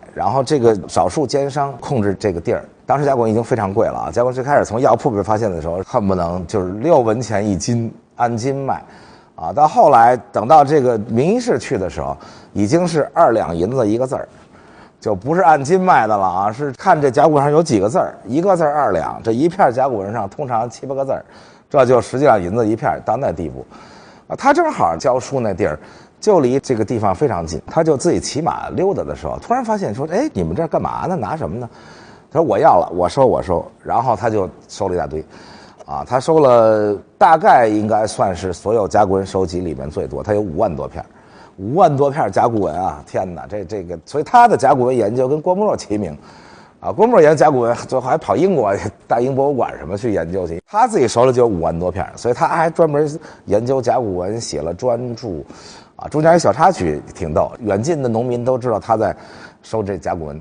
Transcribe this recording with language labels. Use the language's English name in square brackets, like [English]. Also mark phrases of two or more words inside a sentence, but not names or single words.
[Chinese] 然後這個少數奸商控制這個地兒，當時甲骨文已經非常貴了甲骨文最開始從藥鋪被發現的時候，恨不能就是6文錢1斤，按斤賣啊，到後来等到这个名医士去的时候，已經是2兩銀子一個字兒，就不是按斤賣的了啊，是看這甲骨上有幾個字兒，一個字兒2兩，這一片甲骨文上通常7、8個字兒，這就10幾兩銀子一片，到那地步。啊，他正好教書那地兒就離這個地方非常近，他就自己騎馬溜達的時候，突然發現說，哎，你們這幹嘛呢？拿什麼呢？他說我要了，我收，然後他就收了一大堆。啊，他收了大概應該算是所有甲骨文收集裡面最多，他有5萬多片，5萬多片甲骨文啊！天哪，這個，所以他的甲骨文研究跟郭沫若齊名，啊，郭沫若研究甲骨文最後還跑英國大英博物館什麼去研究去，他自己收了就5萬多片，所以他還專門研究甲骨文，寫了專著，啊，中間一小插曲挺逗，遠近的農民都知道他在收這甲骨文。